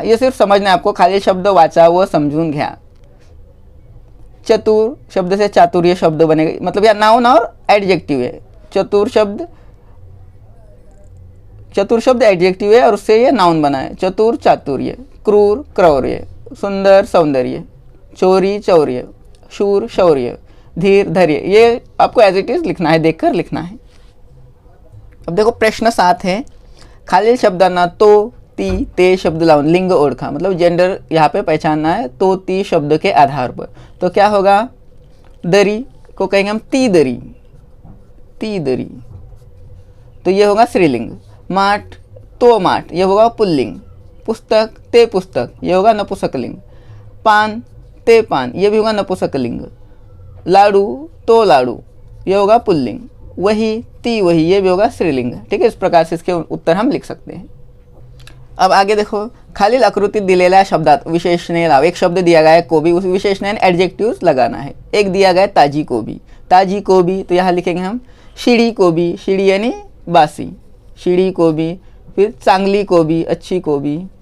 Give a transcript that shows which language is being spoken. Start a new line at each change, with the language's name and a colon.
Hindi: ये सिर्फ समझना है आपको,
Marathi: खाली शब्द वाचा व समजून घ्या.
Hindi: चतुर शब्द से चातुर्य शब्द बनेगा, मतलब यह नाउन और एडजेक्टिव है. चतुर शब्द एडजेक्टिव है और उससे ये नाउन बना है. चतुर चातुर्य, क्रूर क्रौर्य, सुंदर सौंदर्य, चोरी चौर्य, शूर शौर्य, धीर धैर्य. ये आपको एज इट इज लिखना है, देखकर लिखना है. अब देखो प्रश्न 7 है.
Marathi: खालील शब्दांना तो ती ते शब्द लावून लिंग ओळखा,
Hindi: मतलब जेंडर यहाँ पे पहचानना है तो ती शब्द के आधार पर. तो क्या होगा? दरी को कहेंगे हम ती दरी, ती दरी, तो ये होगा स्त्रीलिंग. माठ तो माठ, ये होगा पुल्लिंग. पुस्तक ते पुस्तक, ये होगा नपुंसकलिंग. पान ते पान, ये भी होगा नपुंसकलिंग. लाडू तो लाडू, ये होगा पुल्लिंग. वही ती वही, ये भी होगा स्त्रीलिंग. ठीक है, इस प्रकार से इसके उत्तर हम लिख सकते हैं. अब आगे देखो,
Marathi: खालील आकृतीत दिलेल्या शब्दात विशेषणे लाव.
Hindi: एक शब्द दिया गया है कोबी, उस विशेषण एडजेक्टिव्स लगाना है. एक दिया गया है ताजी कोबी, ताजी कोबी, तो यहाँ लिखेंगे हम शिड़ी कोबी, शिड़ी यानी बासी, शिड़ी कोबी. फिर चांगली कोबी, अच्छी कोबी.